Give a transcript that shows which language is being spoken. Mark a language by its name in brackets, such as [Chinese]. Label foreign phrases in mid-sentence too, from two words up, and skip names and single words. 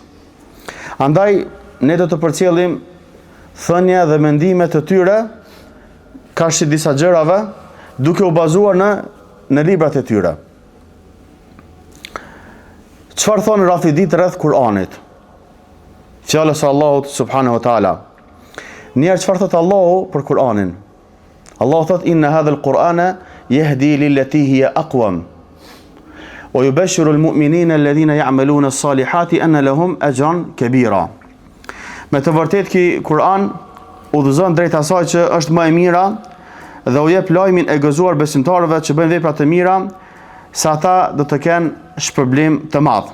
[Albanian] Andaj ne do të përcjellim thënia dhe mendimet të tyre kashë disa gjërave, duke u bazuar në librat e tyre. Çfarë thonë Rafidit rreth Kur'anit? Fjalës së Allahut [Arabic] سبحانه وتعالى. [Albanian] Njerë çfarë thot Allahu për Kur'anin? Allahu thot [Arabic] إن هذا القرآن يهدي للتي هي أقوم ويبشر المؤمنين الذين يعملون الصالحات أن لهم أجرا كبيرا. [Albanian] Me të vërtetë ky Kur'an udhëzon drejt asaj që është më e mira dhe u jep lajmin e gëzuar besimtarëve që bëjnë vepra të mira, se ata do të kenë shpërblim të madh.